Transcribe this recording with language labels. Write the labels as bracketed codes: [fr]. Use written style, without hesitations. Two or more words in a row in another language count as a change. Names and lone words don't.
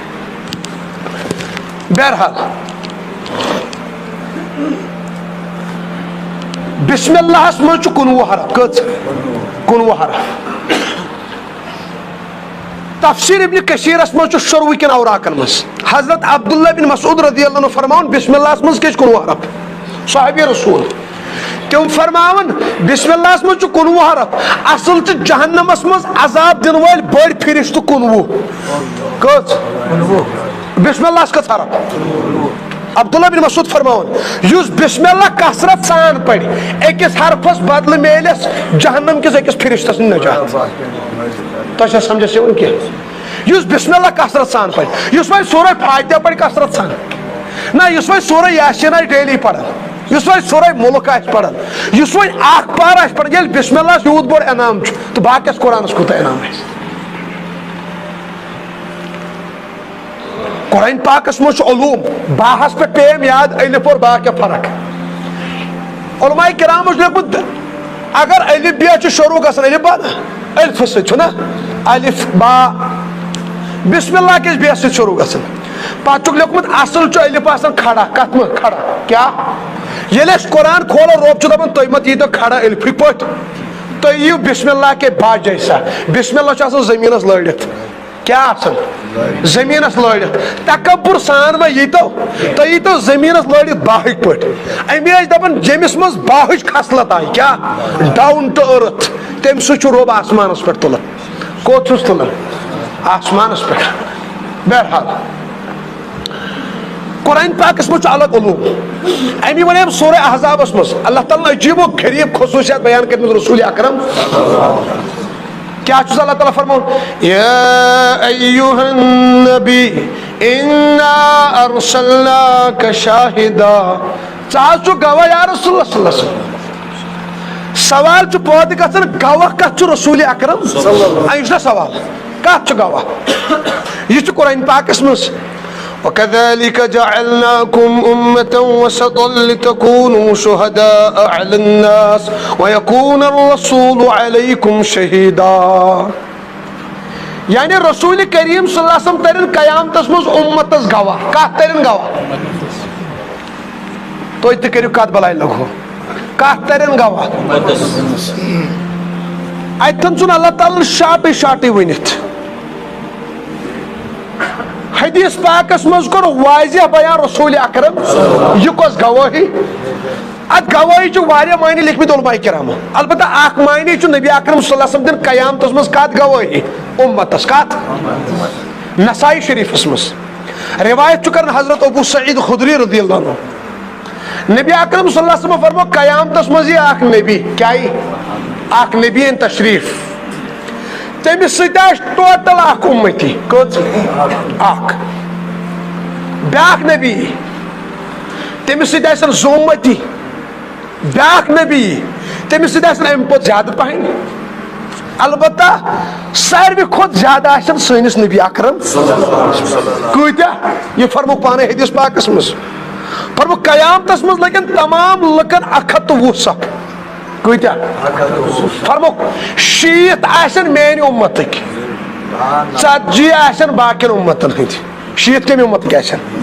[ks] بہرحال بسم اللہس منٛز چھُ 19 حرف کٔژ 19 حرف تفسیر ابن کثیرس منٛز چھُ شروع کٮ۪ن اوراقن منٛز حضرت عبداللہ بن مسعود رضی اللہ عنہ فرماوُن بسم اللہس منٛز کیٛاہ چھُ 19 حرف صحابی رسول تِم فرماوان بسم اللہس منٛز چھُ 19 حرف اصل چھُ جہنمس منٛز عذاب دِنہٕ وٲلۍ بٔڑۍ فرشتہٕ 19 کٔژ بسم اللہس کٔژ حرف عبداللہ بن مسعود فرماوان یُس بسم اللہ کثرت سان پرِ أکِس حرفس بدلہٕ میلٮ۪س جہنم کِس أکِس فرشتس نجات تۄہہِ چھا سمجھس یِوان کینٛہہ یس بسم اللہ کثرت سان پڑھ یس وۄنۍ سورہ فاتحہ پڑھ کثرت سان نہ یس وۄنۍ سورہ یاسین آسہِ ڈیلی پران یس وۄنۍ سورہ ملک آسہِ پران یس وۄنۍ اکھ پار آسہِ پران ییٚلہِ بسم اللہ یوٗت بوٚڑ انعام چھُ تہٕ باقیس قرآنس کوٗتاہ انعام آسہِ قرآن پاکس منٛز چھُ علوٗم باہس پٮ۪ٹھ پیٚیَم یاد الف اور با کیٛاہ فرق علماء کرامو چھُ لیوٚکھمُت اگر الف ب چھُ شروع گژھان الف با نا الف سۭتۍ چھُ نا الف با بسم اللہ کِس بیس سۭتۍ شروع گژھان پتہٕ چھُکھ لیوٚکھمُت اصل چھُ الف آسان کھڑا کتھ منٛز کھڑا کیٛاہ ییٚلہِ أسۍ قرآن کھولو رۄب چھُ دپان تُہۍ مت ییٖتو کھڑا الفٕکۍ پٲٹھۍ تُہۍ یِیِو بسم اللہ [ur] کے با جیسا [ks] بسم اللہ چھُ آسان زٔمیٖنس لٲڑِتھ کیٛاہ آسان زٔمیٖنس لٲڑِتھ تکبُر سان ما ییٖتو تُہۍ ییٖتو زٔمیٖنس لٲڑِتھ باہٕکۍ پٲٹھۍ امی ٲسۍ دپان ییٚمِس منٛز باہٕچ خصلت آیہِ کیٛاہ [en] down to [ks] أرٕتھ تمہِ سۭتۍ چھُ رۄب آسمانس پٮ۪ٹھ تُلان کوٚت چھُس تُلان آسمانس پٮ۪ٹھ بہرحال قرآن پاکس منٛز چھُ الگ علوٗم امی ونے سورہ احزابس منٛز اللہ تعالیٰ عجیب و غریٖب خصوٗصیات بیان کٔرمٕژ رسول اکرم کیا چھُس اللہ تعالیٰ فرماوان [ar] یا ایُّہا النبی انا ارسلناک شاہدا [ks] ژٕ حظ چھُکھ گواہ یا رسول اللہ صلی اللہ علیہ وسلم سوال چھُ پٲدٕ گژھان گواہ کتھ چھُ رسول اکرم یہِ چھُ نا سوال کتھ چھُ گواہ یہِ چھُ قرآن پاکس منٛز [ar] وَكَذَلِكَ جَعَلْنَاكُمْ أُمَّةً وَسَطًا لِتَكُونُوا شُهَدَاءَ عَلَى النَّاسِ وَيَكُونَ الرَّسُولُ عَلَيْكُمْ شَهِيدًا [ks] یعنی رسول کریم صلی اللہ علیہ وسلم ترین قیامتس منٛز اُمتس گواہ کتھ ترین گواہ تُہۍ تہِ کٔرِو کتھ بلاے لگو کتھ ترین گواہ اتھن ژھُن اللہ تعالیٰ شاٹے شاٹے ؤنِتھ حدیث پاکس منٛز کوٚر واضح بیان رسول اکرم یہِ کۄس گوٲہی اتھ گوٲہی چھِ واریاہ معنی لیکھمٕتۍ علماء کرامو البتہ اکھ معنی چھُ نبی اکرم صلی اللہ علیہ وسلم دِن قیامتس منٛز کتھ گوٲہی اُمتس کتھ نسائی شریفس منٛز روایت چھُ کران حضرت ابو سعید خدری رضی اللہ عنہ نبی اکرم صلی اللہ علیہ وسلم فرمو قیامتس منٛز یی اکھ نبی کیٛاہ یی اکھ نبی یِن تشریف تٔمِس سۭتۍ آسہِ ٹوٹل اکھ اُمتی کٔژ اکھ بیاکھ نبی تٔمِس سۭتۍ آسن زٕ اُمتی بیاکھ نبی تٔمِس سۭتۍ آسن امہِ کھۄتہٕ زیادٕ پہن البتہ ساروی کھۄتہٕ زیادٕ آسن سٲنِس نبی اکرم کۭتیاہ یہِ فرموکھ پانے حدیث پاکس منٛز فرموکھ قیامتس منٛز لگن تمام لُکن 120 صف کۭتیاہ فرموکھ 60 آسن میانہِ اُمتٕکۍ 40 آسن باقین اُمتن ہٕنٛدۍ 60 کمہِ اُمتٕکۍ آسن